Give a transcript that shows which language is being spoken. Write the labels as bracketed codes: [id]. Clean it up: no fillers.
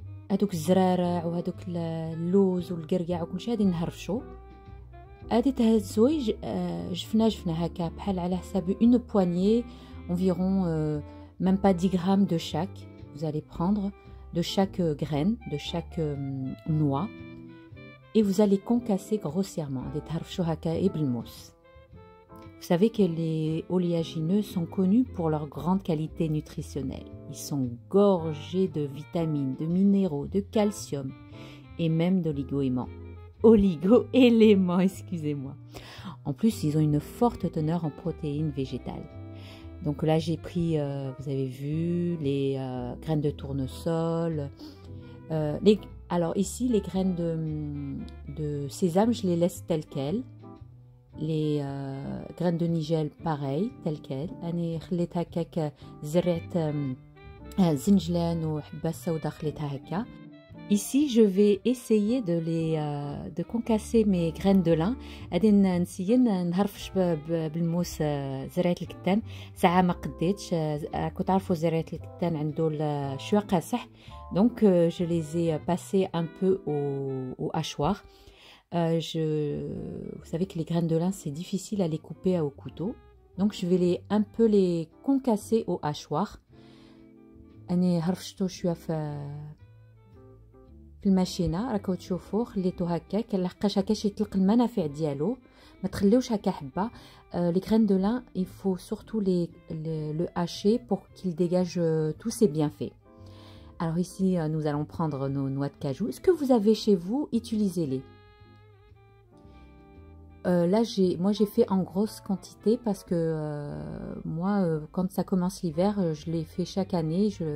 [ar] هادوك الزرارع وهادوك اللوز والقرقاع وكل شيء غادي نهرفشو. غادي تهزو جفنا هكا بحال على حساب [fr] une poignée environ même pas 10 grammes de chaque. Vous allez prendre de chaque graine, de chaque noix et vous allez concasser grossièrement. [ar] غادي تهرفشو هكا بالموس. [fr] Vous savez que les oléagineux sont connus pour leur grande qualité nutritionnelle. Ils sont gorgés de vitamines, de minéraux, de calcium et même d'oligo-éléments. Oligo-éléments, excusez-moi. En plus, ils ont une forte teneur en protéines végétales. Donc là, j'ai pris, vous avez vu, les graines de tournesol. Alors ici, les graines de sésame, je les laisse telles quelles. Les graines de nigel pareil telles quelles. [ar] أنا خليت هكاك زرعت زنجلان وحبة سوداء خليتها هكا. [fr] Ici, je vais essayer de concasser mes graines de lin. [ar] غادي نسيي نهرفش بالموس زرعة الكتان. ساعة ما قديتش. كنت عارفوا زرعة الكتان عنده شوية قاصح. [fr] Donc je les ai passés un peu au hachoir. Vous savez que les graines de lin, c'est difficile à les couper au couteau. Donc, je vais un peu les concasser au hachoir. [ar] أنا هرفشتو شوية في الماشينة راكو تشوفوه خليتو هكاك لحقاش هكاش يطلق المنافع ديالو. ما تخليوش هكا حبه. [fr] Les graines de lin, il faut surtout le hacher pour qu'il dégage tous ses bienfaits. Alors ici, nous allons prendre nos noix de cajou. Ce que vous avez chez vous, utilisez-les. Là, moi j'ai fait en grosse quantité parce que moi, quand ça commence l'hiver, je les fais chaque année.